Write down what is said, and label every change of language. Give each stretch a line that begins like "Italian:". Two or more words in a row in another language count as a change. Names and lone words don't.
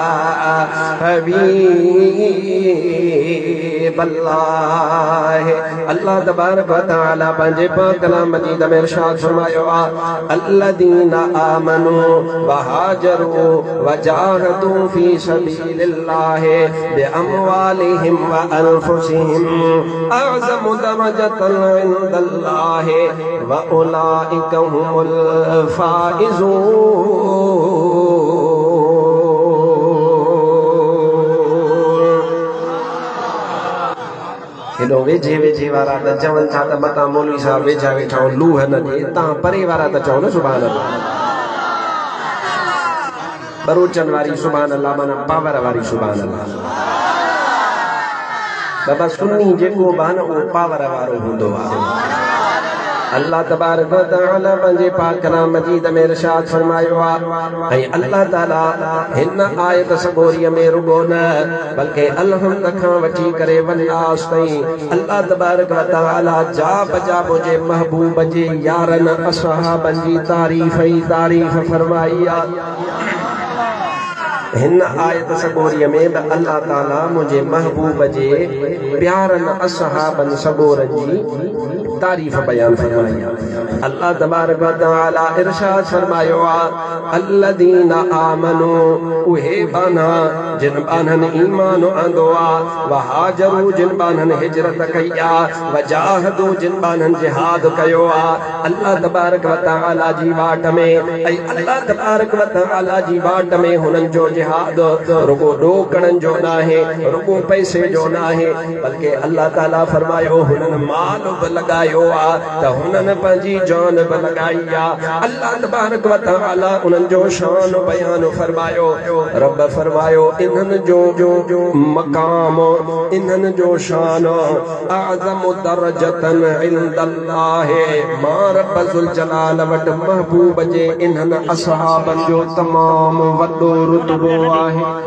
Arabic: حبيب الله الله تبارك وتعالى
Sindhi: पंहिंजे पाक कलाम मजीद में इरशाद फरमायो
Arabic: الذين آمنوا وهاجروا وجاهدوا في سبيل الله بأموالهم وأنفسهم أعظم درجة عند الله وأولئك هم الفائزون.
Sindhi: वेझे वेझे वारा त चवनि था त मता मौलवी साहब वेझा वेठा लूह न ॾे, तव्हां परे वारा त चओ न
Arabic: سبحان الله.
Sindhi: बरोचन वारी
Arabic: سبحان الله
Sindhi: माना पावर वारी
Arabic: سبحان الله.
Sindhi: बाबा सुन्नी जेको बि आहे न उहो पावर वारो हूंदो आहे।
Arabic: الله تبارك وتعالى
Sindhi: पंहिंजे पाक कलाम मजीद में इरशाद फरमायो आहे ऐं
Arabic: الله تعالى
Sindhi: हिन आयत सगोरीअ में रुगो न बल्कि अलहम्द खां वठी करे वन्नास ताईं
Arabic: الله تبارك وتعالى
Sindhi: जा बजा मुंहिंजे महबूब जे यारनि असहाबनि जी तारीफ़ ई तारीफ़ फरमाई आहे। हिन आयत सगोरीअ में
Arabic: الله تعالى
Sindhi: मुंहिंजे महबूब जे प्यारनि असहाबनि सगोरनि जी तारीफ बयान फरमाई।
Arabic: الله تبارك وتعالى
Sindhi: इरशाद फरमायो
Arabic: الذين آمنوا
Sindhi: उहे बाना जिन बानन ईमान आंदो
Arabic: وهاجروا
Sindhi: जिन बानन हिजरत कई
Arabic: وجاهدوا
Sindhi: जिन बानन जिहाद कयो
Arabic: الله تبارك وتعالى
Sindhi: जी वाट में ऐं
Arabic: الله تبارك وتعالى
Sindhi: जी वाट में हुनन जो जिहाद रुगो रोकणन जो न आहे, रुगो पैसे जो न आहे, बल्कि
Arabic: الله تعالى
Sindhi: फरमायो हुनन माल बि लगायो त हुननि पंहिंजी जान बि लगाई
Arabic: الله تبارك وتعالى
Sindhi: उन्हनि जो शान बयान फरमायो। रब फरमायो इन्हनि जो मकाम इन्हनि जो शान
Arabic: أعظم درجة عند الله
Sindhi: मां
Arabic: رب ذو الجلال
Sindhi: वट महबूब जे इन्हनि असहाबनि जो तमाम वॾो रुतबो आहे।